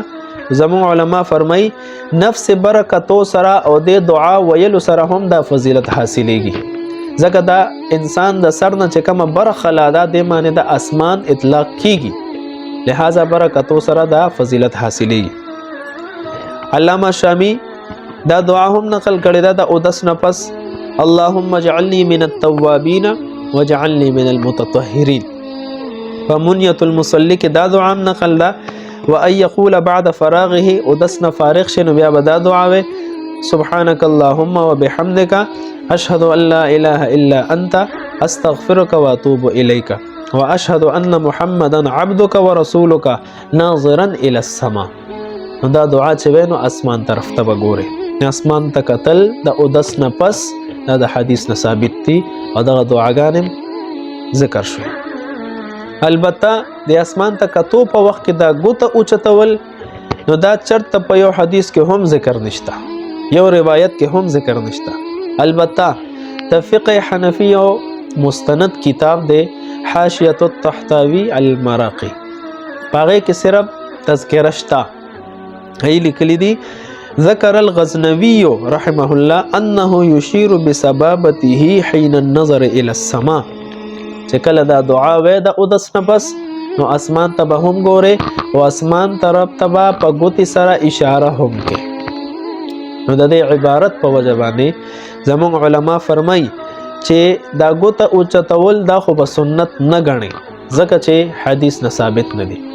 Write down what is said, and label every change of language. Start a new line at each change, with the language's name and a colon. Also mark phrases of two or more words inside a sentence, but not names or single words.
Pashto: زموږ علما فرمای نفس برکتو سره او د دعا ویلو سره هم دا فضیلت حاصلېږي، ځکه دا انسان د سر نه چې کومه برخه لا ده د معنی د اسمان اطلاق کیږي، لہذا برکتو سره دا فضیلت حاصلېږي. علامه شامی دا دعا هم نقل کړی دا د اودس نه پس
Arabic: اللهم اجعلني من التوابین واجعلني من المتطهرین. فمنیت المصلی
Pashto: کې دا دعا هم نقل ده،
Arabic: وان یقول بعد فراغه
Pashto: اودس نه فارغ شنو بیا به دا دعا وي
Arabic: سبحانك اللهم وبحمدك اشهد ان لا اله الا انت استغفرك واتوب اليك واشهد ان محمدا عبدك ورسولك ناظرا الى السماء.
Pashto: دا دعا چې وینو اسمان طرف ته وګوري، اسمان ته کتل د اودس نه پس دا د حدیث نه ثابت دي او دغه دعاګانې ذکر شوې. البته د اسمان ته کتو په وخت کې دا ګوته اوچتول نو دا چرته په یو حدیث کې هم ذکر نشته، یو روایت کې هم ذکر نشته. البته د فقه حنفی او مستند کتاب دی حاشیه الطحطاوی المراقی، هغې کې صرف تذکره شته. هی لیکلی دی
Arabic: ذکر الغزنوی رحمه الله انه یشیر بسبابته حین النظر الى السماء،
Pashto: چې کله دا دعا وې د اودس نه پس نو اسمان ته به هم ګورې او اسمان طرف ته به په ګوتې سره اشاره هم کې. نو د دې عبارت په وجه باندې زموږ علما فرمای چې دا ګوته اوچتول دا خو به سنت نه ګڼي ځکه چې حدیث نه ثابت نه دی.